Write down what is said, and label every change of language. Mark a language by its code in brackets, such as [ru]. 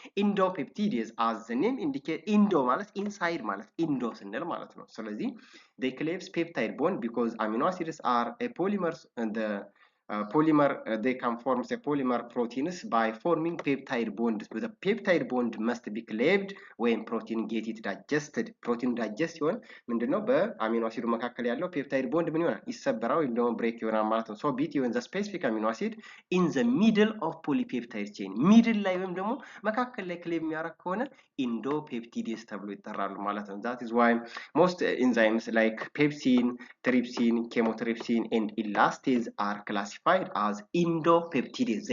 [en] Endopeptides as the name indicate endo ማለት inside ማለት endo [am] ስንል ማለት ነው። ስለዚህ [en] they cleave peptide bond because amino acids are a polymers and the polymer they can form a polymer proteins by forming peptide bonds. The peptide bond must be cleaved when protein get it digested. [am] protein digest ሲሆን ምንድነው በአሚኖ አሲዱ መካከል ያለው ፔፕታይድ ቦንድ ምን ይሆናል? ይሰበራል ወይም ደግሞ ብሬክ ይሆናል ማለት ነው። [en] so between the specific amino acid in the middle of polypeptide chain middle [am] ላይ ወይም ደግሞ መካከል ላይ ክሌቭ የሚያደርግ ከሆነ [en] endopeptides [am] ተብሎ ይጠራሉ ማለት ነው። [en] that is why most enzymes like pepsin, trypsin, chymotrypsin and elastase are classified as endopeptides.